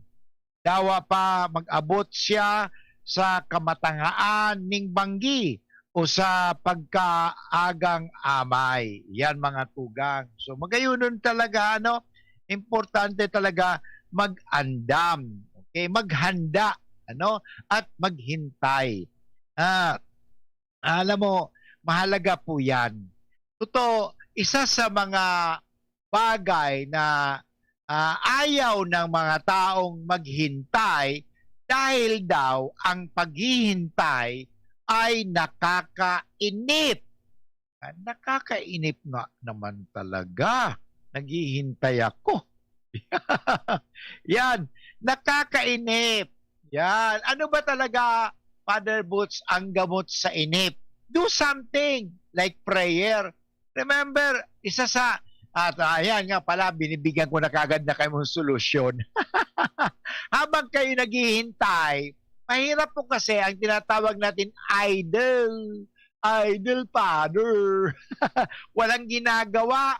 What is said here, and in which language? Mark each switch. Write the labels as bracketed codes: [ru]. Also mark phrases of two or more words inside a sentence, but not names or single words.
[bik] Dawa pa mag-abot siya sa kamatangaan ning banggi o sa pagkaagang amay. Yan mga tugang. So magayunon talaga, importante talaga mag-andam. Okay? [tl] Maghanda. At maghintay. Alam mo, mahalaga po yan. Totoo, isa sa mga bagay na ayaw ng mga taong maghintay dahil daw ang paghihintay ay nakakainip. Nakakainip nga naman talaga. Naghihintay ako. Yan, nakakainip. Yan. Ano ba talaga, Father Butch, ang gamot sa inip? [en] Do something like prayer. Remember, [tl] isa sa ayan nga pala, binibigyan ko na kagad na kayo mong solusyon. Habang kayo naghihintay, mahirap po kasi ang tinatawag natin idle. [en] Idle father. [tl] Walang ginagawa.